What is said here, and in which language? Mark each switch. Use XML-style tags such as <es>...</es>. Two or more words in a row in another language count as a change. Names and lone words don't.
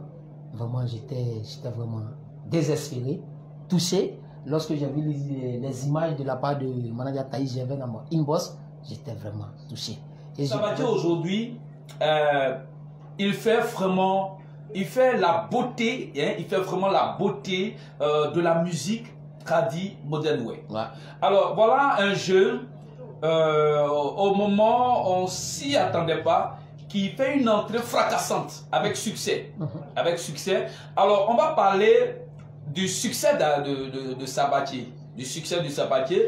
<fr>Vraiment, j'étais vraiment désespéré, touché. Lorsque j'ai vu les images de la part de manager Taïs, j'avais dans mon inbox, j'étais vraiment touché. Sabadié aujourd'hui, il fait la beauté, hein, il fait vraiment la beauté de la musique tradie</fr> <en>modern way.</en> <fr>Ouais. Alors voilà un jeune, au moment on s'y attendait pas, qui fait une entrée fracassante avec succès. Avec succès. Alors on va parler du succès de Sabadié, du succès de Sabadié.</fr>